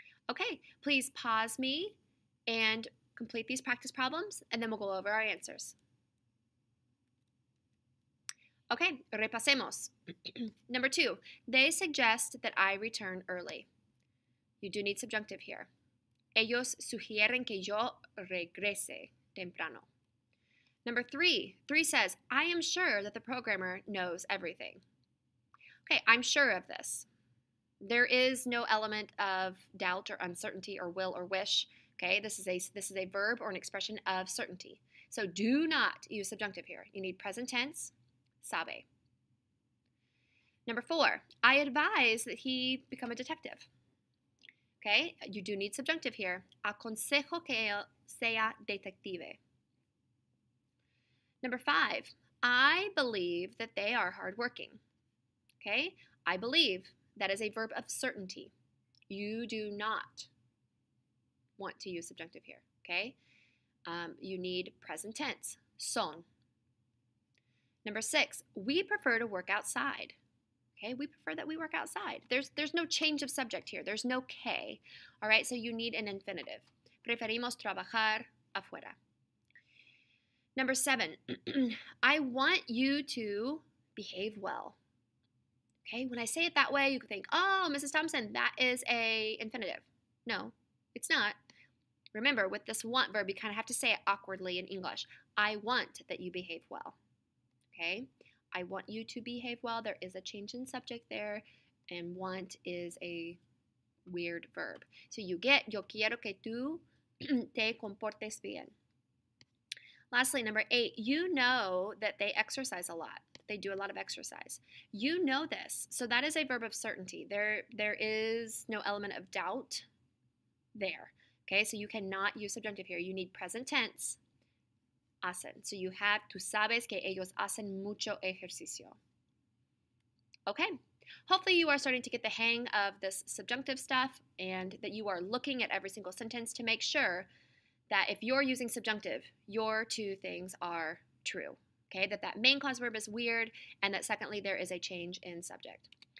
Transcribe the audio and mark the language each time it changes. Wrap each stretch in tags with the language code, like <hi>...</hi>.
<en>Okay, please pause me and complete these practice problems, and then we'll go over our answers. Okay,</en> <es>repasemos.</es> <en>Number 2, they suggest that I return early. You do need subjunctive here.</en> <es>Ellos sugieren que yo regrese temprano.</es> <en>Number 3 says, I am sure that the programmer knows everything. Okay, I'm sure of this. There is no element of doubt or uncertainty or will or wish. Okay, this is a verb or an expression of certainty. So do not use subjunctive here. You need present tense, sabe. Number 4, I advise that he become a detective. Okay, you do need subjunctive here.</en> <es>Aconsejo que él sea detective.</es> <en>Number 5, I believe that they are hardworking. Okay, I believe. That is a verb of certainty. You do not want to use subjunctive here, okay? You need present tense, son. Number 6, we prefer to work outside. Okay, we prefer that we work outside. There's no change of subject here. There's no que, all right? So you need an infinitive.</en> <es>Preferimos trabajar afuera.</es> <en>Number 7, I want you to behave well. Okay, when I say it that way, you can think, oh, Mrs. Thompson, that is a infinitive. No, it's not. Remember, with this want verb, you kind of have to say it awkwardly in English. I want that you behave well. Okay, I want you to behave well. There is a change in subject there, and want is a weird verb. So you get,</en> <es>yo quiero que tú te comportes bien.</es> <en>Lastly, number 8, you know that they exercise a lot. They do a lot of exercise. You know this. So that is a verb of certainty. There is no element of doubt there. Okay, so you cannot use subjunctive here. You need present tense, hacen. So you have,</en> <es>tú sabes que ellos hacen mucho ejercicio.</es> <en>Okay, hopefully you are starting to get the hang of this subjunctive stuff and that you are looking at every single sentence to make sure that if you're using subjunctive, your 2 things are true. Okay, that main clause verb is weird, and that secondly, there is a change in subject.</en>